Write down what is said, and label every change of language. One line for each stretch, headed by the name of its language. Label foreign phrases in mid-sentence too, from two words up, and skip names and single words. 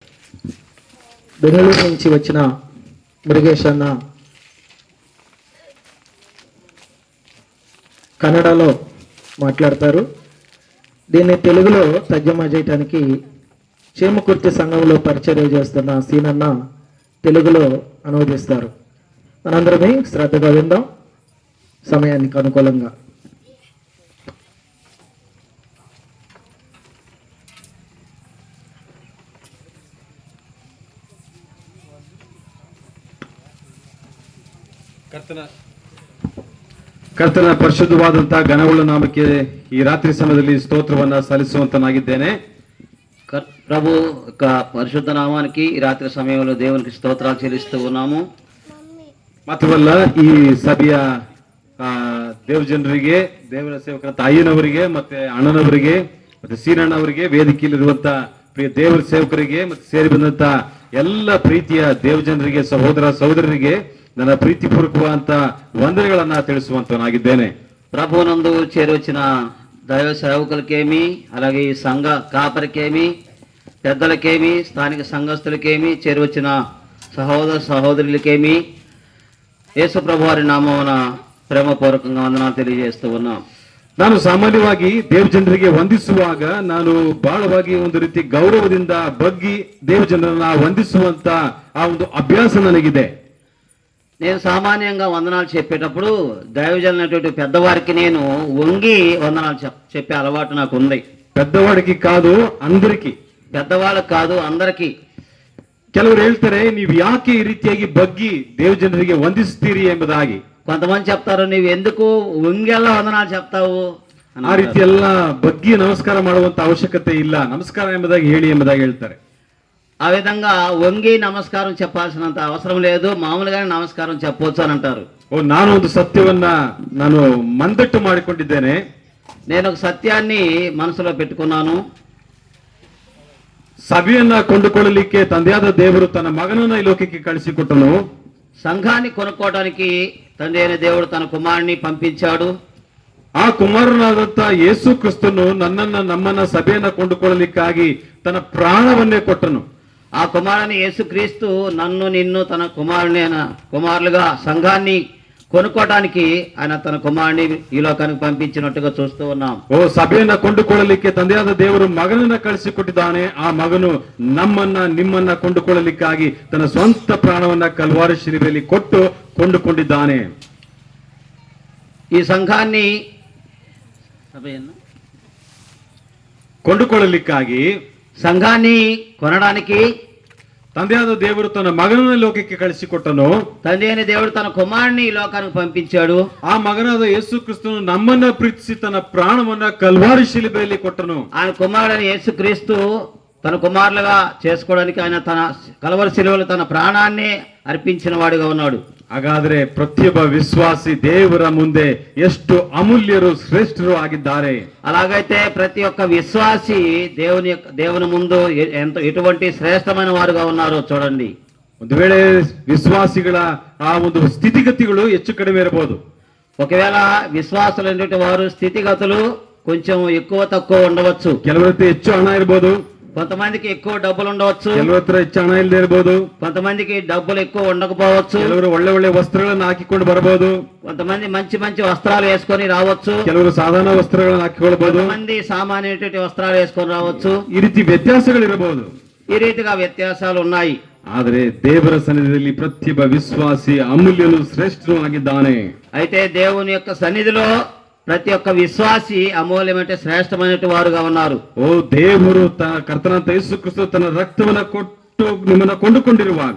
Telugu: బెంగళూరు నుంచి వచ్చిన మురుగేష్ అన్న కన్నడలో మాట్లాడతారు. దీన్ని తెలుగులో తర్జమా చేయడానికి చేమకుర్తి సంఘంలో పరిచర్య చేస్తున్న సీనన్న తెలుగులో అనువదిస్తారు. మనందరమే శ్రద్ధగా విందాం సమయానికి అనుకూలంగా.
Kannada: ಕರ್ತನ ಪರಿಶುದ್ಧವಾದಂತಹ ಘನವುಳ್ಳ ನಾಮಕ್ಕೆ ಈ ರಾತ್ರಿ ಸಮಯದಲ್ಲಿ ಸ್ತೋತ್ರವನ್ನ ಸಲ್ಲಿಸುವಂತನಾಗಿದ್ದೇನೆ.
Telugu: ప్రభు యొక్క పరిశుద్ధ నామానికి ఈ రాత్రి సమయంలో దేవునికి స్తోత్రాలు చెల్లిస్తూ ఉన్నాము.
Kannada: ಮಾತ್ರವಲ್ಲ ಈ ಸಭೆಯ ದೇವಜನರಿಗೆ, ದೇವರ ಸೇವಕರ ತಾಯಿನವರಿಗೆ, ಮತ್ತೆ ಅಣ್ಣನವರಿಗೆ, ಮತ್ತೆ ಸೀನಣ್ಣವರಿಗೆ, ವೇದಿಕೆಯಲ್ಲಿರುವಂತ ಪ್ರಿಯ ದೇವರ ಸೇವಕರಿಗೆ, ಮತ್ತೆ ಸೇರಿ ಬಂದಂತ ಎಲ್ಲ ಪ್ರೀತಿಯ ದೇವಜನರಿಗೆ, ಸಹೋದರ ಸಹೋದರರಿಗೆ ನನ್ನ ಪ್ರೀತಿಪೂರ್ವಕವಾದಂತ ವಂದನೆಗಳನ್ನ ತಿಳಿಸುವಂತನಾಗಿದ್ದೇನೆ.
Telugu: ప్రభునందు చేరొచ్చిన దైవ సేవకులకేమి, అలాగే ఈ సంఘ కాపరికేమి, పెద్దలకేమి, స్థానిక సంఘస్థులకేమి, చేరొచ్చిన సహోదర సహోదరులకేమి యేసు ప్రభు వారి నామమున ಪ್ರೇಮಪೂರ್ವಕಂగా ವಂದನಾలు తెలియజేస్తూ ఉన్నాం.
Kannada: ನಾನು ಸಾಮಾನ್ಯವಾಗಿ ದೇವಜನರಿಗೆ ವಂದಿಸುವಾಗ ನಾನು ಬಹಳವಾಗಿ ಒಂದು ರೀತಿ ಗೌರವದಿಂದ ಬಗ್ಗಿ ದೇವಜನರನ್ನ ವಂದಿಸುವಂತ ಆ ಒಂದು ಅಭ್ಯಾಸ ನನಗಿದೆ.
Telugu: నేను సామాన్యంగా వందనాలు చెప్పేటప్పుడు దైవజనులైనటువంటి పెద్దవారికి నేను వంగి వందనాలు చెప్పే అలవాటు నాకు ఉంది. పెద్దవాడికి కాదు అందరికి, పెద్దవాళ్ళకి కాదు అందరికి.
Kannada: ಕೆಲವರು ಹೇಳ್ತಾರೆ ನೀವು ಯಾಕೆ ಈ ರೀತಿಯಾಗಿ ಬಗ್ಗಿ ದೇವಜನರಿಗೆ ವಂದಿಸ್ತೀರಿ ಎಂಬುದಾಗಿ.
Telugu: కొంతమంది చెప్తారు నువ్వు ఎందుకు వంగెల్లా వందనాలు చెప్తావు.
Kannada: ಆ ರೀತಿ ಎಲ್ಲ ಬಗ್ಗಿ ನಮಸ್ಕಾರ ಮಾಡುವಂತ ಅವಶ್ಯಕತೆ ಇಲ್ಲ, ನಮಸ್ಕಾರ ಎಂಬುದಾಗಿ ಹೇಳಿ ಎಂಬುದಾಗಿ ಹೇಳ್ತಾರೆ.
Telugu: ఆ విధంగా వంగి నమస్కారం చెప్పాల్సినంత అవసరం లేదు, మామూలుగానే నమస్కారం చెప్పవచ్చు అని అంటారు.
Kannada: ನಾನು ಒಂದು ಸತ್ಯವನ್ನ ನಾನು ಮಂದಟ್ಟು ಮಾಡಿಕೊಂಡಿದ್ದೇನೆ.
Telugu: నేను ఒక సత్యాన్ని మనసులో పెట్టుకున్నాను.
Kannada: ಸಭೆಯನ್ನ ಕೊಂಡುಕೊಳ್ಳಲಿಕ್ಕೆ ತಂದೆಯಾದ ದೇವರು ತನ್ನ ಮಗನನ್ನ ಈ ಲೋಕಕ್ಕೆ ಕಳಿಸಿಕೊಟ್ಟನು.
Telugu: సంఘాన్ని కొనుక్కోవడానికి తండ్రి అయిన దేవుడు తన కుమారుని పంపించాడు.
Kannada: ಆ ಕುಮಾರನಾದಂತ ಯೇಸು ಕ್ರಿಸ್ತನು ನನ್ನನ್ನ ನಮ್ಮನ್ನ ಸಭೆಯನ್ನ ಕೊಂಡುಕೊಳ್ಳಲಿಕ್ಕಾಗಿ ತನ್ನ ಪ್ರಾಣವನ್ನೇ ಕೊಟ್ಟನು.
Telugu: ఆ కుమారుని యేసుక్రీస్తు నన్ను నిన్ను తన కుమారులుగా సంఘాన్ని కొనుక్కోవడానికి ఆయన తన కుమారుని ఈ లోకానికి పంపించినట్టుగా చూస్తూ ఉన్నాం.
Kannada: ಸಭೆಯನ್ನ ಕೊಂಡುಕೊಳ್ಳಲಿಕ್ಕೆ ತಂದೆಯಾದ ದೇವರು ಮಗನನ್ನ ಕಳಿಸಿಕೊಟ್ಟಿದ್ದಾನೆ. ಆ ಮಗನು ನಮ್ಮನ್ನ ನಿಮ್ಮನ್ನ ಕೊಂಡುಕೊಳ್ಳಲಿಕ್ಕಾಗಿ ತನ್ನ ಸ್ವಂತ ಪ್ರಾಣವನ್ನ ಕಲ್ವಾರಿ ಶಿಲುಬೆಯಲ್ಲಿ ಕೊಟ್ಟು ಕೊಂಡುಕೊಂಡಿದ್ದಾನೆ.
Telugu: ఈ సంఘాన్ని
Kannada: ಕೊಂಡುಕೊಳ್ಳಲಿಕ್ಕಾಗಿ,
Telugu: సంఘాన్ని కొనడానికి
Kannada: ತಂದೆಯಾದ ದೇವರು ತನ್ನ ಮಗನನ್ನ ಲೋಕಕ್ಕೆ ಕಳಿಸಿಕೊಟ್ಟನು.
Telugu: తండ్రి అయిన దేవుడు తన కుమారుని ఈ లోకానికి పంపించాడు.
Kannada: ಆ ಮಗನಾದ ಯೇಸು ಕ್ರಿಸ್ತನು ನಮ್ಮನ್ನ ಪ್ರೀತಿಸಿ ತನ್ನ ಪ್ರಾಣವನ್ನ ಕಲ್ವಾರಿ ಶಿಲುಬೆಯಲ್ಲಿ ಕೊಟ್ಟನು.
Telugu: ఆయన కుమారుడైన యేసుక్రీస్తు తన కుమారులుగా చేసుకోవడానికి ఆయన తన కల్వరి శిలువలో తన ప్రాణాన్ని అర్పించిన వాడుగా ఉన్నాడు.
Kannada: ಹಾಗಾದ್ರೆ ಪ್ರತಿಯೊಬ್ಬ ವಿಶ್ವಾಸಿ ದೇವರ ಮುಂದೆ ಎಷ್ಟು ಅಮೂಲ್ಯರು ಶ್ರೇಷ್ಠರು ಆಗಿದ್ದಾರೆ.
Telugu: అలాగైతే ప్రతి ఒక్క విశ్వాసి దేవుని ముందు ఎటువంటి శ్రేష్టమైన వారుగా ఉన్నారో చూడండి.
Kannada: ಒಂದು ವೇಳೆ ವಿಶ್ವಾಸಿಗಳ ಆ ಒಂದು ಸ್ಥಿತಿಗತಿಗಳು ಹೆಚ್ಚು ಕಡಿಮೆ ಇರಬಹುದು.
Telugu: ఒకవేళ విశ్వాసులైనటువంటి వారు స్థితిగతులు కొంచెం ఎక్కువ తక్కువ ఉండవచ్చు.
Kannada: ಕೆಲವರ ಹತ್ರ ಹೆಚ್ಚು ಹಣ ಇರಬಹುದು,
Telugu: కొంతమందికి ఎక్కువ డబ్బులు ఉండవచ్చు.
Kannada: ಕೆಲವರ ಹತ್ರ ಹೆಚ್ಚು ಹಣ ಇಲ್ಲದೆ ಇರಬಹುದು.
Telugu: కొంతమందికి డబ్బులు ఎక్కువ ఉండకపోవచ్చు.
Kannada: ಕೆಲವರು ಒಳ್ಳೆ ಒಳ್ಳೆ ವಸ್ತ್ರಗಳನ್ನು ಹಾಕಿಕೊಂಡು ಬರಬಹುದು.
Telugu: కొంతమంది మంచి మంచి వస్త్రాలు వేసుకొని రావచ్చు.
Kannada: ಕೆಲವರು ಸಾಧಾರಣ ವಸ್ತ್ರಗಳನ್ನು ಹಾಕಿಕೊಳ್ಳಬಹುದು.
Telugu: కొంతమంది సామాన్యటువంటి వస్త్రాలు వేసుకొని రావచ్చు.
Kannada: ಈ ರೀತಿ ವ್ಯತ್ಯಾಸಗಳಿರಬಹುದು.
Telugu: ఈ రీతిగా వ్యత్యాసాలు ఉన్నాయి.
Kannada: ಆದರೆ ದೇವರ ಸನ್ನಿಧಿಯಲ್ಲಿ ಪ್ರತಿಯೊಬ್ಬ ವಿಶ್ವಾಸಿ ಅಮೂಲ್ಯನು ಶ್ರೇಷ್ಠನು ಆಗಿದ್ದಾನೆ.
Telugu: అయితే దేవుని యొక్క సన్నిధిలో ప్రతి ఒక్క విశ్వాసి అమూల్యమంటే శ్రేష్టమైన వారుగా ఉన్నారు.
Kannada: ದೇವರು ಕರ್ತನಾದ ಯೇಸು ಕ್ರಿಸ್ತ ತನ್ನ ರಕ್ತವನ್ನ ಕೊಟ್ಟು ನಿಮ್ಮನ್ನ ಕೊಂಡುಕೊಂಡಿರುವಾಗ,